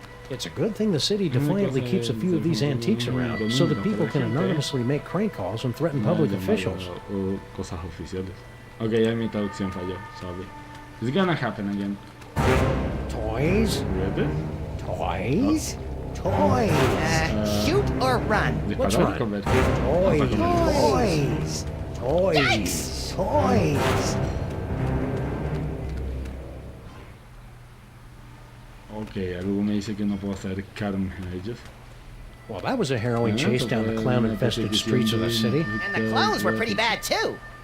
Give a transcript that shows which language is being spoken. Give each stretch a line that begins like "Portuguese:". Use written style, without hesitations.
English: It's a good thing the city defiantly keeps a few of these antiques around, so that people can anonymously make crank calls and threaten public officials.
Spanish: O cosas oficiales. Ok, ya mi traducción falló.
English: Sorry. It's gonna happen again. Toys? Really? Toys? Toys! Shoot or run? What's
Spanish: Disparar,
English: wrong?
Spanish: convertir.
English: Toys! Toys! Yikes! Toys!
Spanish: Ok, algo me dice que no puedo acercarme a ellos.
English: Well, that was a harrowing chase down the clown-infested streets of the city. And the clones were pretty bad, too.